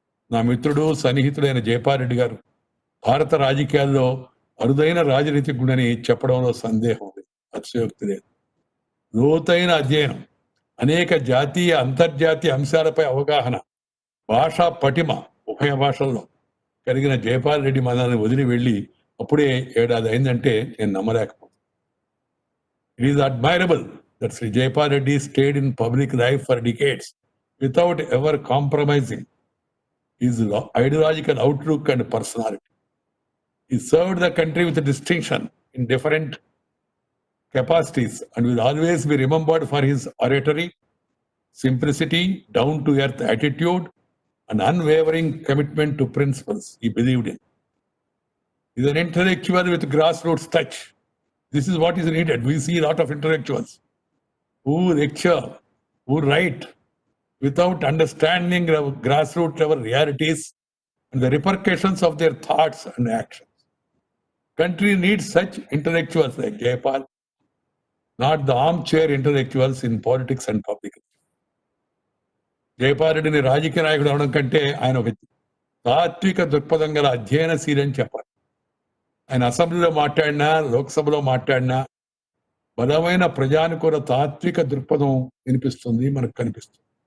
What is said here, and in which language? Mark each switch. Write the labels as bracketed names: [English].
[Telugu] నా మిత్రుడు సన్నిహితుడైన జైపాల్ రెడ్డి గారు భారత రాజకీయాల్లో అరుదైన రాజనీతిజ్ఞుడని చెప్పడంలో సందేహం లేదు, అతిశయోక్తి లేదు. లోతైన అధ్యయనం, అనేక జాతీయ అంతర్జాతీయ అంశాలపై అవగాహన, భాషా పటిమ ఉభయ భాషల్లో కలిగిన జైపాల్ రెడ్డి మనల్ని వదిలి వెళ్ళి అప్పుడే 7 ఏడాది అయిందంటే నేను నమ్మలేకపోతున్నాను. [English] It is admirable that Sri Jaipal Reddy stayed in public life for decades without ever compromising his ideological outlook and personality. He served the country with distinction in different capacities and will always be remembered for his oratory, simplicity, down-to-earth attitude, and unwavering commitment to principles he believed in. He is an intellectual with grassroots touch. This is what is needed. We see a lot of intellectuals who lecture, who write without understanding the grassroots level realities and the repercussions of their thoughts and actions. Country needs such intellectuals like Jaipal, not the armchair intellectuals in politics and public. [Telugu] Jaipal రెడ్డిని రాజకీయ నాయకుడు అవడం కంటే ఆయన ఒక తాత్విక దృక్పథం గల అధ్యయనశీలి అని చెప్పాలి. ఆయన అసెంబ్లీలో మాట్లాడినా, లోక్సభలో మాట్లాడినా బలమైన ప్రజానుకూల తాత్విక దృక్పథం వినిపిస్తుంది, మనకు కనిపిస్తుంది.